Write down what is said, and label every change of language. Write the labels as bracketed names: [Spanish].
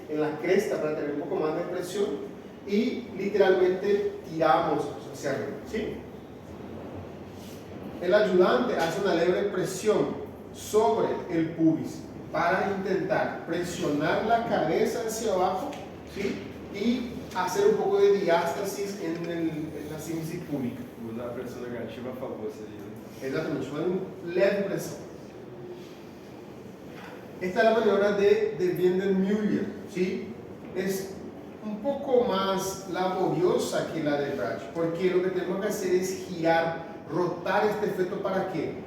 [Spanish] En la cresta para tener un poco más de presión y literalmente tiramos hacia arriba, ¿sí? El ayudante hace una leve presión sobre el pubis para intentar presionar la cabeza hacia abajo, ¿sí? Y hacer un poco de diástasis en la síntesis pública. [Portuguese] Usar a pressão negativa a favor seria, né? Exatamente, uma leve pressão. [Spanish] Esta es la maniobra de Windel-Muller, ¿sí? Es un poco más laboriosa que la de Bradshaw, porque lo que tenemos que hacer es girar, rotar este feto para quê?